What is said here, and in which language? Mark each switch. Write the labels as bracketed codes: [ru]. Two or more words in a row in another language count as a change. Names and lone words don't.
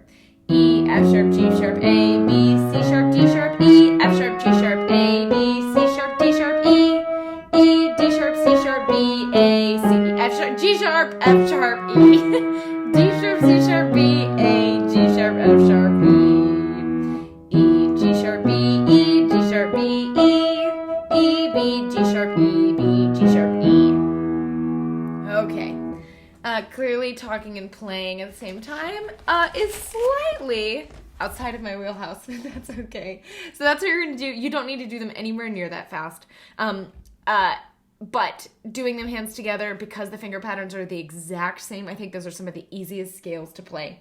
[en] E, F sharp, G sharp, A, B, C sharp, D sharp, E, F sharp, G sharp, A, B, C sharp, D sharp, E, E, D sharp, C sharp, B, A, C, F sharp, G sharp, F sharp, E, D sharp, C sharp, B, A, G sharp, F sharp, E, G sharp, B, E, D sharp, B, E, B, G sharp, E, B, G sharp, E. Okay. Clearly talking and playing at the same time is slightly outside of my wheelhouse, but that's okay. So that's what you're going to do. You don't need to do them anywhere near that fast. But doing them hands together, because the finger patterns are the exact same, I think those are some of the easiest scales to play.